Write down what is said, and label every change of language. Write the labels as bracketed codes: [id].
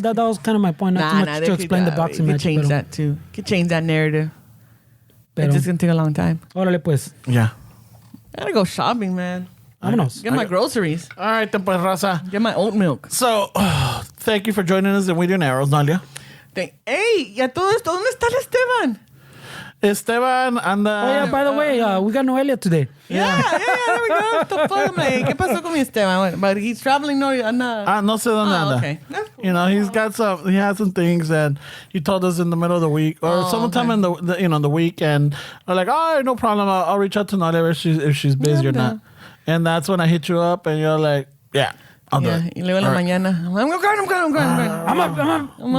[en] That was kind of my point. Not too much to explain the boxing match. You could change that too. You could change that narrative. It's just going to take a long time. [es] Órale, pues. [en] Yeah. I gotta go shopping, man. [es] Vámonos. [en] Get my groceries. All right, then, pues, raza. Get my oat milk. So, thank you for joining us in We Do Narrows, Noelia. [es] Hey, y a todo esto, ¿dónde está el Esteban? Esteban anda... [en] Oh, yeah, by the way, we got Noelia today. Yeah, there we go. What the fuck, man? [es] ¿Qué pasó con mi Esteban? [en] But he's traveling, [es] no sé dónde anda. [en] Okay. You know, he has some things, and he told us in the middle of the week, or sometime in the week, and I'm like, oh, no problem, I'll reach out to Noelia if she's busy or not. And that's when I hit you up, and you're like, yeah, I'll do it. [es] Y luego en la mañana, [en] I'm going.